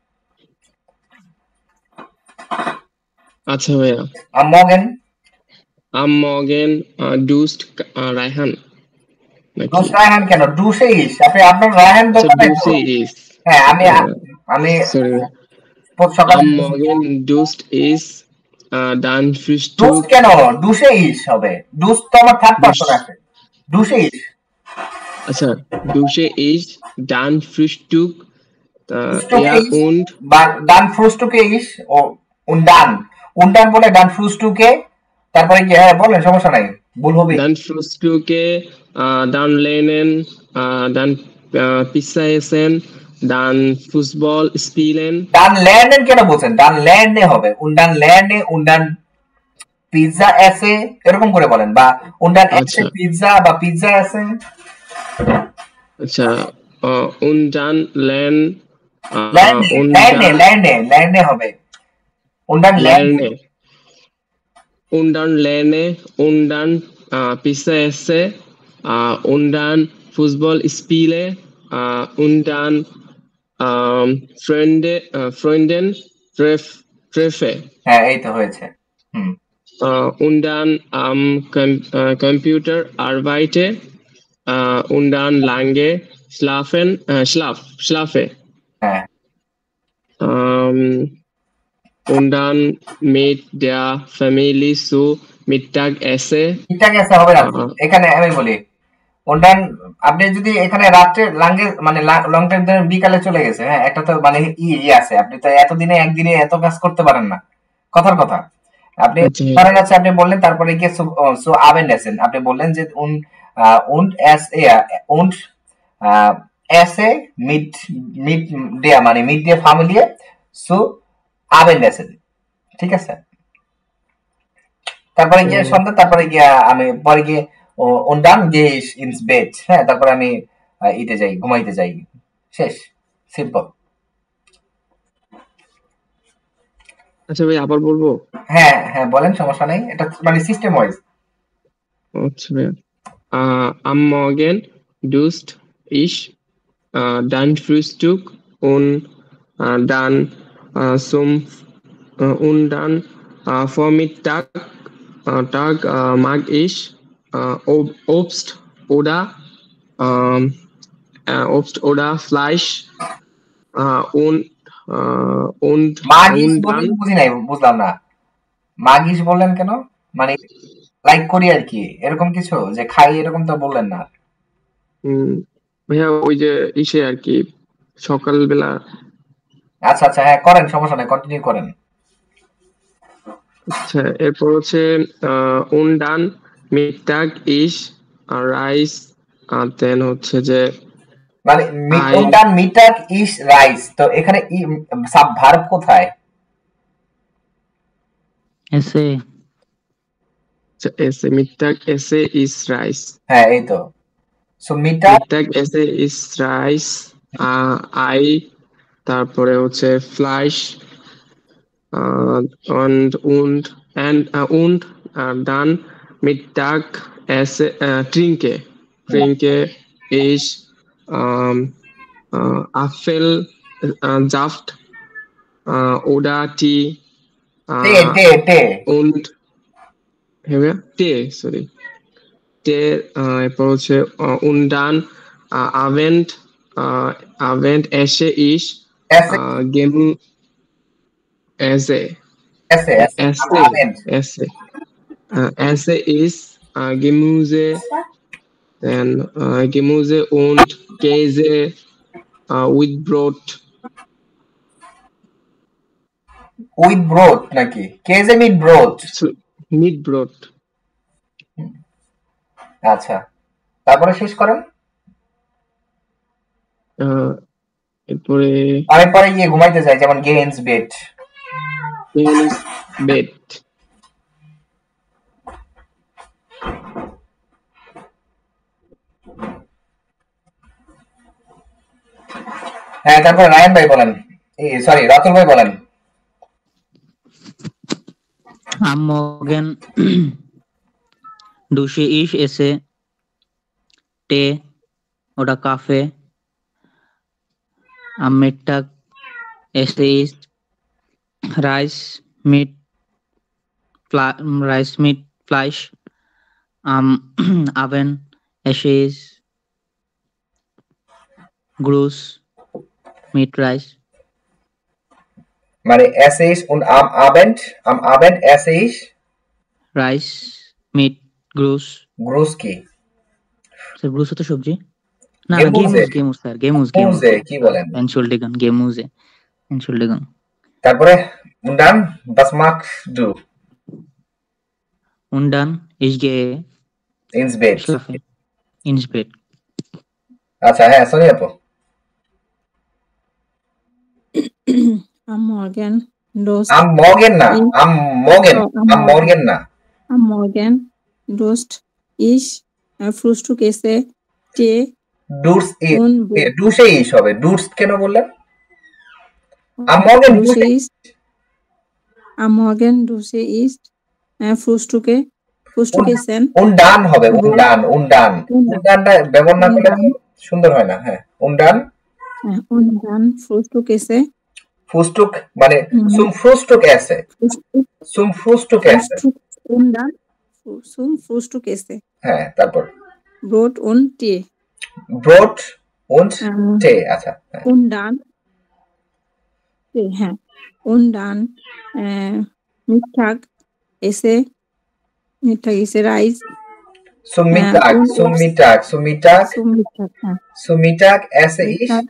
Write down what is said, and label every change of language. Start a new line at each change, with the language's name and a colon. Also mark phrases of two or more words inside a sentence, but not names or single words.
Bangla: আচ্ছা ভাইয়া,
German: am Morgen ডুস্ট রায়হান।
Bangla: ডুস্ট রায়হান কেন?
German: dusche ich,
Bangla: আপনার রায়হান তো
German: dusche ich.
Bangla: হ্যাঁ আমি সরি, সকালে
German: am Morgen duscht ich dann Frühstück।
Bangla: ডুস্ট কেন?
German: dusche ich
Bangla: হবে, ডুস্ট তো আমার
English: third person
Bangla: আছে,
German: dusche ich. আচ্ছা, dusche ich dann Frühstück und dann Frühstück is und dann বলে dann Frühstücke,
Bangla: তারপরে কি হ্যাঁ বলেন, সমস্যা নাই। ভুল হবে।
German: Dann Frühstücke, dann lernen, dann Pizza essen, dann Fußball spielen. Dann lernen
Bangla: কেন বলছেন?
German: Dann lerne হবে। Und dann lerne und dann Pizza esse
Bangla: এরকম করে বলেন, বা
German: und dann esse পিৎজা বা Pizza esse.
Bangla: আচ্ছা,
German: und dann lerne হবে। Und dann lerne und dann Pizza esse, und dann Fußball spiele, und dann Freunden treffe.
Bangla: হ্যাঁ, এই তো হয়েছে।
German: Und dann am Computer arbeite, und dann lange schlafe.
Bangla: হ্যাঁ।
German: Und dann mit der Familie zu Mittag esse
Bangla: হবে না, এখানে আমি বলি
German: und dann
Bangla: আপনি যদি এখানে রাতে লাঙ্গে মানে
English: long time
Bangla: ধরে বিকালে চলে গেছে, হ্যাঁ, একটা তো মানে আছে, আপনি তো এতদিনে একদিনে এত কাজ করতে পারেন না, কথার কথা। আপনি ধরেন আছে, আপনি বললেন তারপরে গিয়ে সো আবেন্ডেসেন, আপনি বললেন যে
German: und esse mit der
Bangla: মানে
German: mit der Familie zu Abendessen,
Bangla: ঠিক আছে। তারপরে গিয়ে সন্ধ্যা, তারপরে গিয়ে আমি পরে গিয়ে
German: und dann gehe ich ins Bett,
Bangla: হ্যাঁ, তারপরে আমি ইতে যাই, ঘুমাইতে যাই, শেষ, সিম্পল। আচ্ছা ভাই, আবার বলবো? হ্যাঁ হ্যাঁ বলেন, সমস্যা নেই, এটা মানে
English: system wise.
Bangla: আচ্ছা ভাই,
German: am Morgen duscht ich, dann Frühstück und dann und dann Vormittag mag ich Obst oder Fleisch, und
Bangla: বুঝি নাই, বুঝলাম না, মাগিস বললেন কেন? মানে লাইক করি আর কি, এরকম কিছু যে খাই এরকম তো বললেন না। ভাইয়া ওই যে ইসে আর কি, সকালবেলা। আচ্ছা আচ্ছা, হ্যাঁ করেন, সমস্যা নাই, কন্টিনিউ করেন। আচ্ছা, এরপর হচ্ছে
German: und dann Mittag ich Reis,
Bangla: দেন হচ্ছে যে
German: মানে und dann Mittag ich Reis,
Bangla: তো এখানে সাব ভার্ব কোথায়? এসে
German: Mittag esse is Reis,
Bangla: হ্যাঁ এই তো। সো
German: Mittag esse is Reis, Ei,
Bangla: তারপরে হচ্ছে
German: Fleisch, und dann Mittag esse trinke ich Apfelsaft oder Tee, und Tee, sorry, Tee,
Bangla: এরপর হচ্ছে
German: und dann Abend esse ich Esse ist Gemüse, dann Gemüse und Käse with Brot.
Bangla: With Brot নাকি?
German: Käse mit Brot? Mit Brot.
Bangla: আচ্ছা, তারপরে শেষ করেন। এরপরে আমি পরে গিয়ে ঘুমাইতে যাই, যেমন
German: gehns Bett.
Bangla: হ্যাঁ, তারপর রায়ান ভাই বলেন, সরি রাতুল ভাই বলেন।
German: Am Morgen dusche ich, esse Tee oder Kaffee. Am Mittag esse ich Reis mit Fleisch. Am Abend esse ich Gruß mit Reis. মানে esse ich und am Abend esse ich Reis mit Gruß.
Bangla: Gruß কি? স্যার গ্রুস তো সবজি না, গেমুজ স্যার, গেমুজ কি বলেন?
German: Entschuldigung. তারপরে und dann was machst du? Und dann ich gehe ins Bett schlafen ins Bett.
Bangla: আচ্ছা হ্যাঁ সোনি আপু
German: Am Morgen dost am morgen না am morgen am morgen না am Morgen dost ich Frühstück esse Tee ডুস und dusche ich
Bangla: হবে ডুস কেন বললেন
German: am morgen Dusche ist am Morgen Dusche ist Frühstück essen und dann
Bangla: হবে
German: und dann
Bangla: ব্যবহার না করলে সুন্দর হয় না হ্যাঁ
German: und dann Frühstück esse Frühstück মানে zum Frühstück esse zum Frühstück esse und dann zum Frühstück esse
Bangla: হ্যাঁ তারপর
German: Brot und Tee Brot und Tee আচ্ছা und dann হ্যাঁ und dann Mittag esse Reis zum Mittag esse ich